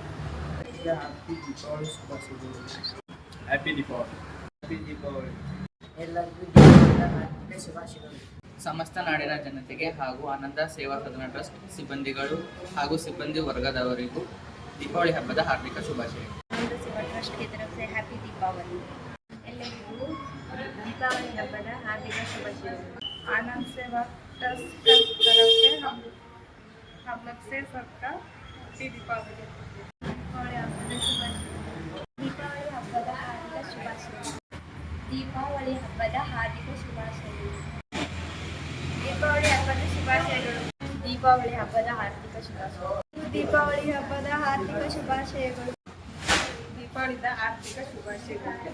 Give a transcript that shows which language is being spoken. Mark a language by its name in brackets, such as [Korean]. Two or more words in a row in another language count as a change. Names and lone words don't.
[Kannada] ಹ್ಯಾಪಿ ದೀಪಾವಳಿ ಶುಭಾಶಯಗಳು. ಹ್ಯಾಪಿ ದೀಪಾವಳಿ. ಹ್ಯಾಪಿ ದೀಪಾವಳಿ. ಎಲ್ಲರಿಗೂ ದೀಪಾವಳಿಯ ಹಾರ್ದಿಕ ಶುಭಾಶಯಗಳು. ಸಮಸ್ತ ನಾಡಿನ ಜನತೆಗೆ ಹಾಗೂ ಆನಂದ ಸೇವಾ ಸದನ ಟ್ರಸ್ಟ್ ಸಿಬ್ಬಂದಿಗಳು ಹಾಗೂ ಸಿಬ್ಬಂದಿ ವರ್ಗದವರಿಗೂ ದೀಪಾವಳಿ ಹಬ್ಬದ ಹಾರ್ದಿಕ ಶುಭಾಶಯಗಳು. [Hindi] ಆನಂದ ಸೇವಾ ಟ್ರಸ್ಟ್ಗೆ तरफ से हैप्पी दीपावली. [Kannada] ಎಲ್ಲರಿಗೂ दीपावली ಹಬ್ಬದ ಹಾರ್ದಿಕ ಶುಭಾಶಯಗಳು. [Hindi] आनंद सेवा ट्रस्ट की तरफ से हम लोग से सबका हैप्पी दीपावली. [Kannada] ದೀಪಾವಳಿ ಹಬ್ಬದ ಹಾರ್ದಿಕ ಶುಭಾಶಯಗಳು. ದೀಪಾವಳಿ ಹಬ್ಬದ ಶುಭಾಶಯಗಳು. ದೀಪಾವಳಿ ಹಬ್ಬದ ಹಾರ್ದಿಕ ಶುಭಾಶಯಗಳು. ದೀಪಾವಳಿ ಹಬ್ಬದ ಹಾರ್ದಿಕ ಶುಭಾಶಯಗಳು. ದೀಪಾವಳಿದ ಆರ್ಥಿಕ ಶುಭಾಶಯಗಳು.